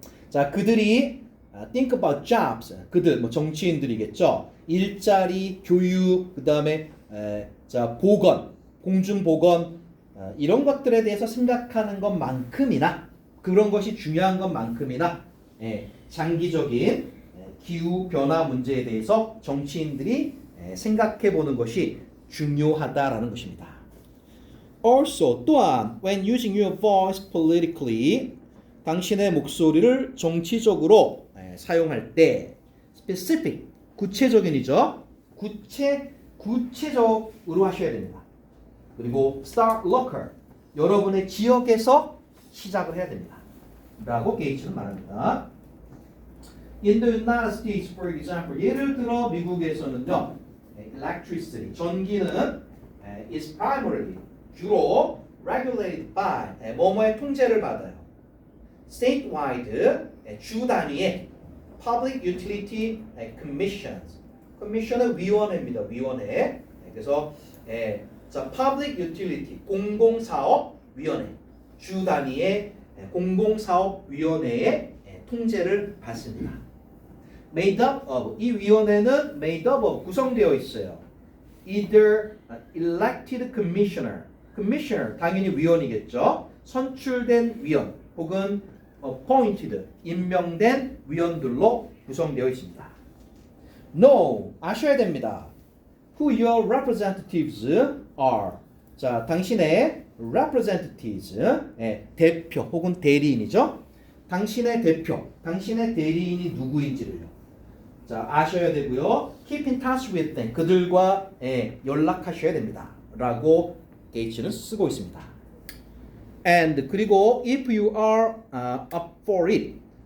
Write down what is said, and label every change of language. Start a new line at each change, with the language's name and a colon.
English: 자, 그들이 think about jobs.
Korean: 그들 뭐 정치인들이겠죠. 일자리, 교육, 그다음에 자, 보건, 공중 보건 이런 것들에 대해서 생각하는 것만큼이나 그런 것이 중요한 것만큼이나 장기적인 기후 변화 문제에 대해서 정치인들이 생각해 보는 것이 중요하다라는 것입니다. Also, 또한 when using your voice politically, 당신의 목소리를 정치적으로 사용할 때 specific, 구체적인이죠. 구체적으로 하셔야 됩니다. 그리고 start local, 여러분의 지역에서 시작을 해야 됩니다. 라고 게이츠는 말합니다.
English: In the United States, for example, 예를 들어 미국에서는요, electricity, 전기는 is primarily, 주로 regulated by, 뭐뭐의 통제를 받아요. statewide, 주 단위의 public utility commissions, commission은 위원회입니다.
Korean: 위원회. 그래서 자, public utility, 공공사업위원회, 주 단위의 공공사업위원회의 통제를 받습니다.
English: Made up of, 이 위원회는 made up of, 구성되어 있어요. Either elected commissioner, commissioner 당연히 위원이겠죠.
Korean: 선출된 위원 혹은 appointed, 임명된 위원들로 구성되어 있습니다. Know, 아셔야 됩니다.
English: Who your representatives are.
Korean: 자, 당신의 representatives, 대표 혹은 대리인이죠. 당신의 대표, 당신의 대리인이 누구인지를요.
English: 자, 아셔야 되고요. Keep in touch with them.
Korean: 그들과 연락하셔야 됩니다. 라고 게이츠는 쓰고 있습니다.
English: And 그리고 if you are up for it.